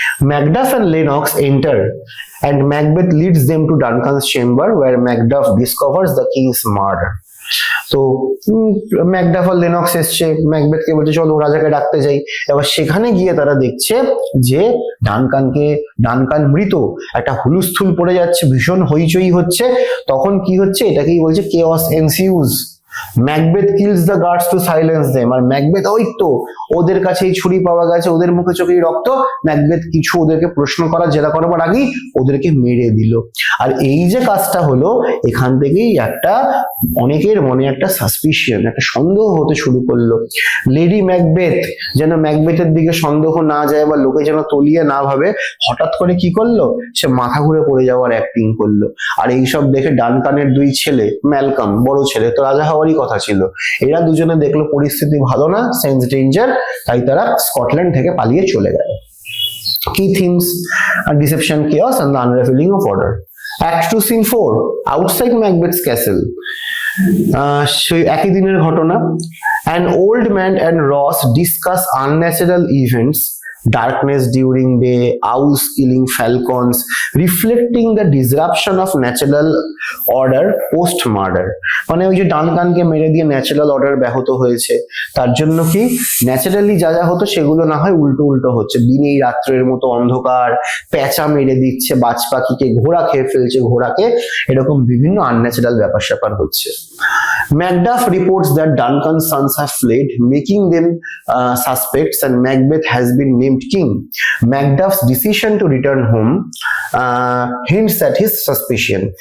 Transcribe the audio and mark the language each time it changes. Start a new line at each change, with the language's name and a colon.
English: Macduff and Lennox enter and Macbeth leads them to Duncan's chamber, where Macduff discovers the king's murder.
Bangla: তো Macduff আর Lennox এসছে, ম্যাকবেথকে বলছে চলো রাজাকে ডাকতে যাই। এবার সেখানে গিয়ে তারা দেখছে যে ডানকান মৃত, একটা হুলুস্থুল পড়ে যাচ্ছে, ভীষণ হইচই হচ্ছে। তখন কি হচ্ছে? এটাকেই বলছে
English: chaos ensues. Macbeth kills the guards to silence them.
Bangla: আর Macbeth ওই তো ওদের কাছেই ছুরি পাওয়া গেছে, ওদের মুখে চোখেই রক্ত, ম্যাকবেথ কিছু ওদেরকে প্রশ্ন করার জেরা করবার আগেই ওদেরকে মেরে দিল। আর এই যে কাজটা হলো, এখান থেকেই একটা অনেকের মনে একটা সাসপিশন, একটা সন্দেহ হতে শুরু করলো। লেডি ম্যাকবেথ যেন ম্যাকবেথের দিকে সন্দেহ না যায় বা লোকে যেন তলিয়ে না ভাবে, হঠাৎ করে কি করলো? সে মাথা ঘুরে পড়ে যাওয়ার অ্যাক্টিং করলো। আর এইসব দেখে ডানকানের দুই ছেলে, ম্যালকম বড় ছেলে, তো রাজা হওয়ারই কথা ছিল, এরা দুজনে দেখলো পরিস্থিতি ভালো না,
English: sense danger,
Bangla: তাই তারা স্কটল্যান্ড থেকে পালিয়ে চলে গেল। কি themes?
English: Deception, chaos and the unraveling of order. Act 2, Scene 4, outside Macbeth's castle.
Bangla: সেই একই দিনের ঘটনা।
English: An old man and Ross discuss unnatural events, darkness during day, owls killing falcons, reflecting the disruption of natural order post murder.
Bangla: মানে ওই যে ডানকানকে মেরে দিয়ে natural order ব্যাহত হয়েছে, তার জন্য কি ন্যাচারালি যা যা হতো সেগুলো না হয় উল্টো উল্টো হচ্ছে। দিনেই রাত্রের মতো অন্ধকার, প্যাঁচা মেরে দিচ্ছে বাজ পাখিকে, ঘোড়া খেয়ে ফেলছে ঘোড়াকে, এরকম বিভিন্ন আনন্যাচারাল ব্যাপার স্যাপার হচ্ছে।
English: Macduff reports that Duncan's sons have fled, making them suspects, and Macbeth has been named king. Macduff's decision to return home hints at his suspicion.